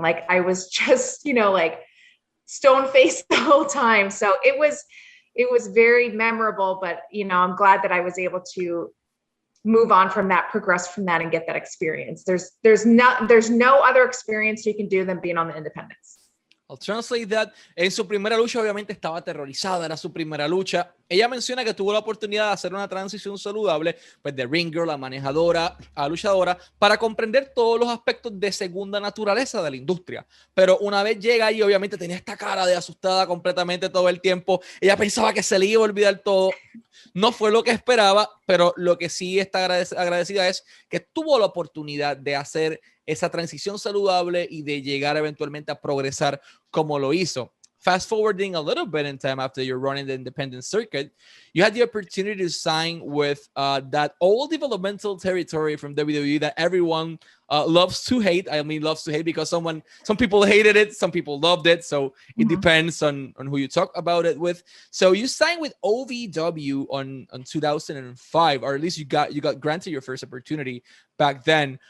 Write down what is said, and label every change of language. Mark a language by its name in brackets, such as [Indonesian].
[English] Like I was just, like stone faced the whole time. So it was very memorable, but I'm glad that I was able to move on from that, progress from that, and get that experience. There's no other experience you can do than being on the independents. I'll translate that. [Spanish] En su primera lucha, obviamente, estaba aterrorizada. Era su primera lucha. ella menciona que tuvo la oportunidad de hacer una transición saludable, pues de ring girl a manejadora a luchadora, para comprender todos los aspectos de segunda naturaleza de la industria. Pero una vez llega ahí, obviamente tenía esta cara de asustada completamente todo el tiempo. Ella pensaba que se le iba a olvidar todo. No fue lo que esperaba, pero lo que sí está agradecida es que tuvo la oportunidad de hacer esa transición saludable y de llegar eventualmente a progresar como lo hizo. [English] Fast forwarding a little bit in time after you're running the independent circuit, you had the opportunity to sign with that old developmental territory from WWE that everyone loves to hate. I mean, loves to hate because some people hated it, some people loved it. So it depends on who you talk about it with. So you signed with OVW on 2005, or at least you got granted your first opportunity back then.